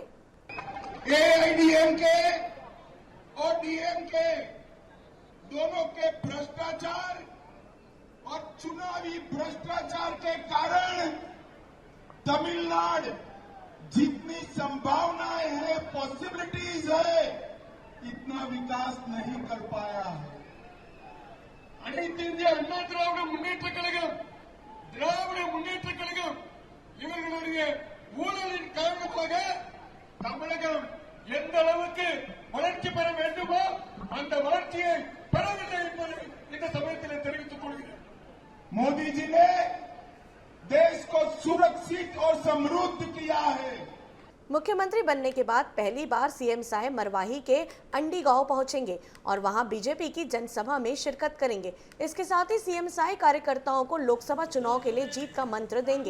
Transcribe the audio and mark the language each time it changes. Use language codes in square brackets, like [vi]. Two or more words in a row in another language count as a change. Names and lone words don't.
[hi] एआईएडीएमके और डीएमके दोनों के भ्रष्टाचार और चुनावी भ्रष्टाचार के कारण तमिलनाडु जितनी संभावनाएं हैं, पॉसिबिलिटीज है, इतना विकास नहीं कर पाया है। [ta] அனைத்து இந்திய அண்ணா திராவிட முன்னேற்ற கழகம் இவர்களுடைய ஊழலின் காரணமாக தமிழகம் எந்த அளவுக்கு வளர்ச்சி பெற வேண்டுமோ அந்த வளர்ச்சியை பெறவில்லை என்பதை இந்த சமயத்தில் தெரிவித்துக் கொள்கிறேன்। [hi] मोदी जी ने देश को सुरक्षित और समृद्ध किया है। मुख्यमंत्री बनने के बाद पहली बार सीएम साय मरवाही के अंडी गांव पहुंचेंगे और वहां बीजेपी की जनसभा में शिरकत करेंगे। इसके साथ ही सीएम साय कार्यकर्ताओं को लोकसभा चुनाव के लिए जीत का मंत्र देंगे।